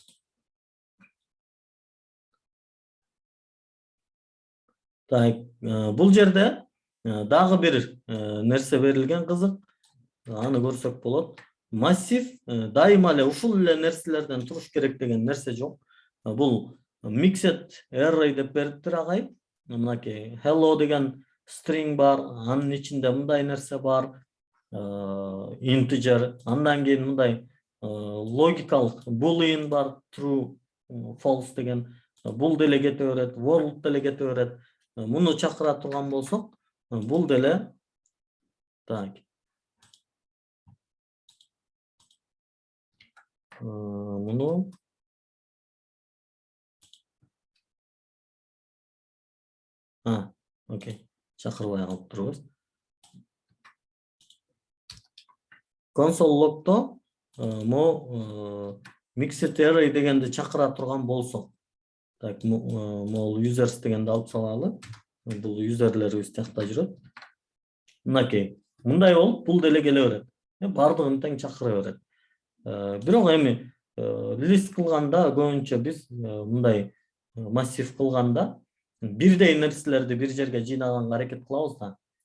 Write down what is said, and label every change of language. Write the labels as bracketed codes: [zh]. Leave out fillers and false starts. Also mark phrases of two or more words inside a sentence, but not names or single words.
[ky] Так, бул жерде дагы бир нерсе берилген кызык. Аны көрсөк болот. Массив дайыма эле ушул эле нерселерден туруш керек деген нерсе жок. Бул [en] mixed array [ky] деп бериптир агай. Мынакей hello деген string бар, анын ичинде мындай нерсе бар, integer, андан кийин мындай логикалык boolean бар, [en] true, false [ky] деген, бул деле кете берет, world деле кете берет. Муну чакыра турган болсок, бул деле так. Муну окей. Чакырбай калып турбуз. [en] Console log'то mixed array [ky] дегенди чакыра турган болсок, так, могул users дегенди алып салалы. Бул юзерлерибиз тиякта жүрөт. Мынакей. Мындай болуп, бул деле келе берет. Бардыгын тең чакыра берет. Бирок эми лист кылганда көбүнчө биз мындай массив кылганда бирдей нерселерди бир жерге жыйнаганга аракет кылабыз да.